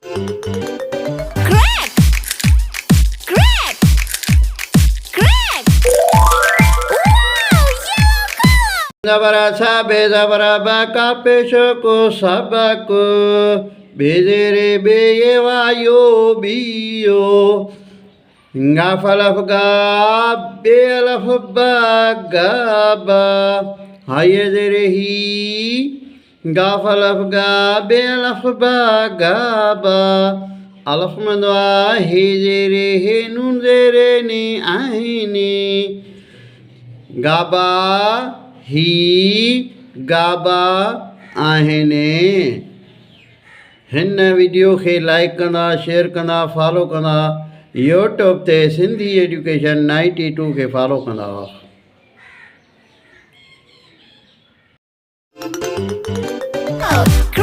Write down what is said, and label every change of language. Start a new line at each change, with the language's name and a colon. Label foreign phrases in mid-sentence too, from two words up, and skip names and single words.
English: Crack! Crack! Crack! Wow! Yellow color! Zabara sabe zabara baka peshoko sabaku bezere beye wayo biyo ngafalaf ga belaf ba gaba hayezere hi ngafalaf ga belaf ba gaba alaf mandwa hezere he nun zere ni ahini
Sindhi: gaba ही गाबा आहिनि हिन वीडियो खे लाइक कंदा शेयर कंदा फॉलो कंदा यूट्यूब ते सिंधी एजुकेशन 92 खे फॉलो कंदा।